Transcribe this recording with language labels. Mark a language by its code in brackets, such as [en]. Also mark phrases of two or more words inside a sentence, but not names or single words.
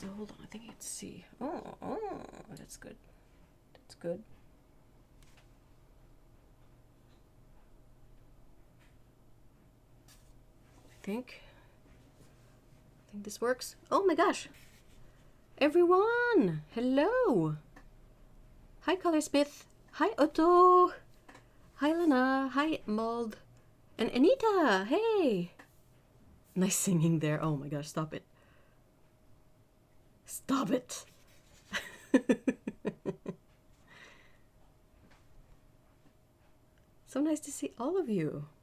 [en] Oh, hold on, I think it's C. Oh, that's good. That's good. I think this works. Oh my gosh! Everyone! Hello! Hi, Colorsmith! Hi, Otto! Hi, Lana! Hi, Mold! And Anita! Hey! Nice singing there. Oh my gosh, stop it. Stop it! So nice to see all of you.